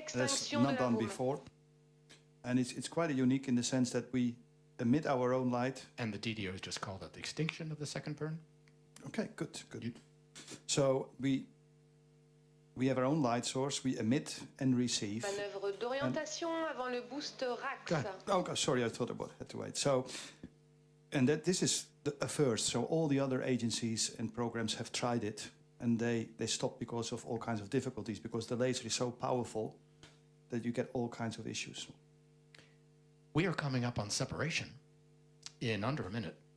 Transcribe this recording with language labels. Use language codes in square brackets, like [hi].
[en] That's not done before. And it's quite unique in the sense that we emit our own light. And the DDO has just called out the extinction of the second burn? Okay, good. So we have our own light source, we emit and receive. [fr] Manœuvre d'orientation avant le booster RAX. [en] Oh, sorry, I thought I had to wait. So, and this is a first. So all the other agencies and programs have tried it, and they stopped because of all kinds of difficulties, because the laser is so powerful that you get all kinds of issues. We are coming up on separation in under a minute.